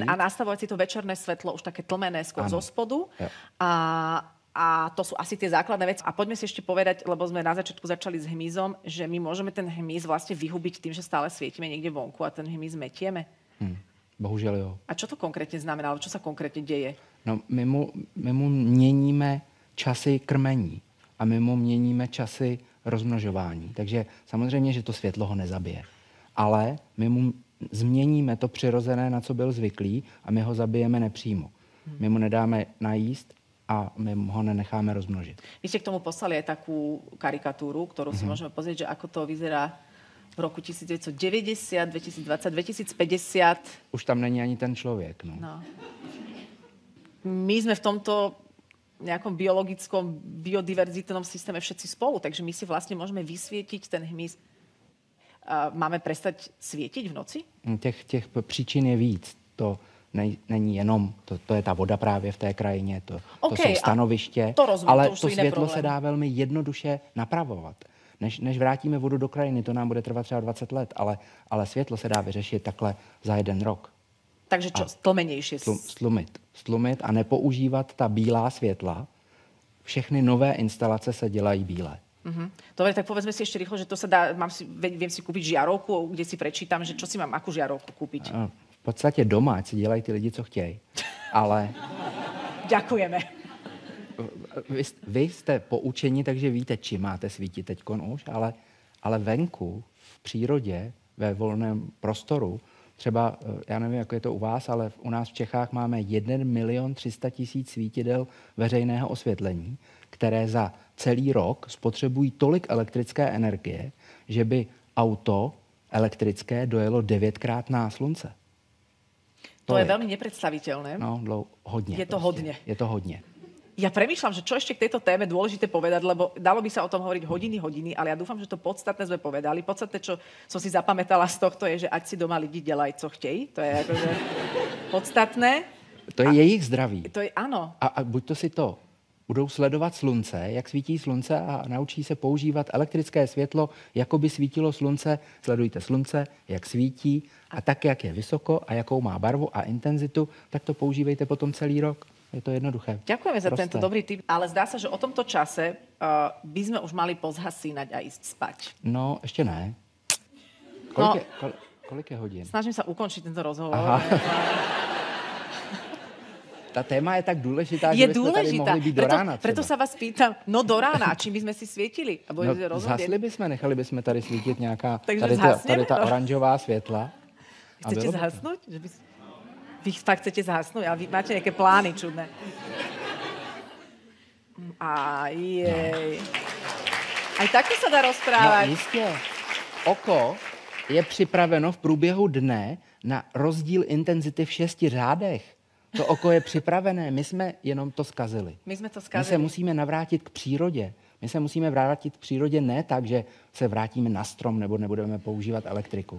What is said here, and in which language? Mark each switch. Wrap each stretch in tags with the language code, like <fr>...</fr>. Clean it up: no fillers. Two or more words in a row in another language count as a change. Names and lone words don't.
<sk>A nastavovať si to večerné svetlo už také tlmené skôr zo spodu. A to sú asi tie základné veci. A poďme si ešte povedať, lebo sme na začiatku začali s hmyzom, že my môžeme ten hmyz vlastne vyhubiť tým, že stále svietime niekde vonku a ten hmyz metieme.</sk> <cs>Bohužel jo.</cs> <sk>A čo to konkrétne znamená? Alebo čo sa konkrétne deje?</sk> <cs>No, my mu měníme časy krmení a my mu měníme časy rozmnožování. Takže samozřejmě, že to světlo ho nezabije. Ale my mu změníme to přirozené, na co byl zvyklý, a my ho zabijeme nepřímo. My mu nedáme najíst a my ho nenecháme rozmnožit.</cs> <sk>Vy ste k tomu poslali aj takú karikatúru, ktorú si môžeme pozrieť, že ako to vyzerá v roku 1990, 2020, 2050.</sk> <cs>Už tam není ani ten člověk. No.</cs> <sk>My sme v tomto nejakom biologickom, biodiverzitnom systéme všetci spolu, takže my si vlastne môžeme vysvietiť ten hmyz. Máme prestať svietiť v noci?</sk> <cs>Těch příčin je víc. To není jenom, to je ta voda právě v té krajině, to jsou stanoviště, to rozumím, ale to světlo problém. se dá velmi jednoduše napravovat. Než vrátíme vodu do krajiny, to nám bude trvat třeba 20 let, ale světlo se dá vyřešit takhle za 1 rok.</cs> <sk>Takže čo, tlmenejšie?</sk> <cs>Stlumit a nepoužívat ta bílá světla. Všechny nové instalace se dělají bílé.</cs> <sk>Dobre, tak povedzme si ešte rýchlo, že to sa dá, viem si kúpiť žiarovku, kde si prečítam, že čo si mám, akú žiarovku kúpiť.</sk> <cs>V podstatě doma, ať si dělají ty lidi, co chtějí. Ale...</cs> <sk>Ďakujeme.</sk> <cs>Vy jste poučeni, takže víte, čím máte svítit teďkon už, ale venku, v přírodě, ve volném prostoru, třeba, já nevím, jak je to u vás, ale u nás v Čechách máme 1 300 000 svítidel veřejného osvětlení, které za celý rok spotřebují tolik elektrické energie, že by auto elektrické dojelo 9krát na slunce.</cs> <sk>To je veľmi nepredstaviteľné.</sk> <cs>No, hodně. Je to hodně. Je to hodně.</cs> <sk>Ja premýšľam, že čo ešte k tejto téme dôležité povedať, lebo dalo by sa o tom hovoriť hodiny, ale ja dúfam, že to podstatné sme povedali. Podstatné, čo som si zapamätala z tohto, je,</sk> <cs>že ať si doma lidi dělají, co chtějí.</cs> <sk>To je akože podstatné.</sk> <cs>To je jejich zdraví.</cs> <sk>To je, áno.</sk> <cs>A buď to si to budou sledovat slunce, jak svítí slunce, a naučí se používat elektrické světlo, jako by svítilo slunce. Sledujte slunce, jak svítí, a tak, jak je vysoko a jakou má barvu a intenzitu, tak to používejte potom celý rok. Je to jednoduché.</cs> <sk>Ďakujeme za tento dobrý tip, ale zdá sa, že o tomto čase by sme už mali pozhasínať a ísť spať. No, ešte ne.</sk> <cs>Kolik je hodin?</cs> <sk>Snažím sa ukončiť tento rozhovor.</sk> <cs>Ta téma je tak důležitá, že byste tady mohli být do rána.</cs> <sk>Preto sa vás pýtam, no do rána, čím by sme si svietili?</sk> <cs>Zhasli bychom, nechali bychom tady svítit nějaká, tady ta oranžová světla.</cs> <sk>Chcete zhasnúť? Vy fakt chcete zhasnúť? Ale vy máte nejaké plány čudné. Aj takto sa dá rozprávať.</sk> <cs>No jistě. Oko je připraveno v průběhu dne na rozdíl intenzity v 6 řádech. To oko je připravené, my jsme jenom to zkazili. My se musíme navrátit k přírodě. My se musíme vrátit k přírodě ne tak, že se vrátíme na strom nebo nebudeme používat elektriku.</cs>